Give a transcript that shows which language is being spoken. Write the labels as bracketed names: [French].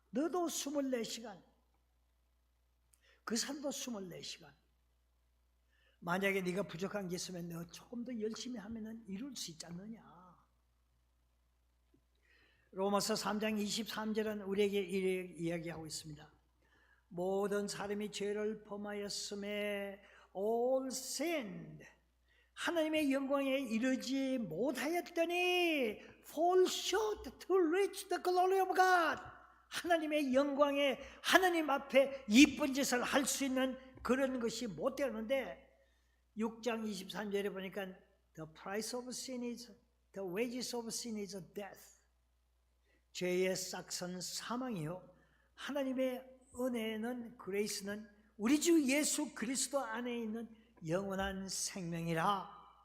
[Korean] 너도 24시간, 그 사람도 24시간. 만약에 네가 부족한 게 있으면 너 조금 더 열심히 하면 이룰 수 있지 않느냐. 로마서 3장 23절은 우리에게 이렇게 이야기하고 있습니다. 모든 사람이 죄를 범하였음에 [English] all sinned, [Korean] 하나님의 영광에 이르지 못하였더니 [English] fall short to reach the glory of God. [Korean] 하나님의 영광에, 하나님 앞에 이쁜 짓을 할 수 있는 그런 것이 못 되는데, 6장 23절에 보니까 [English] the price of sin is, the wages of sin is death. [Korean] 죄의 싹은 사망이요, 하나님의 은혜는, 그레이스는 우리 주 예수 그리스도 안에 있는 영원한 생명이라.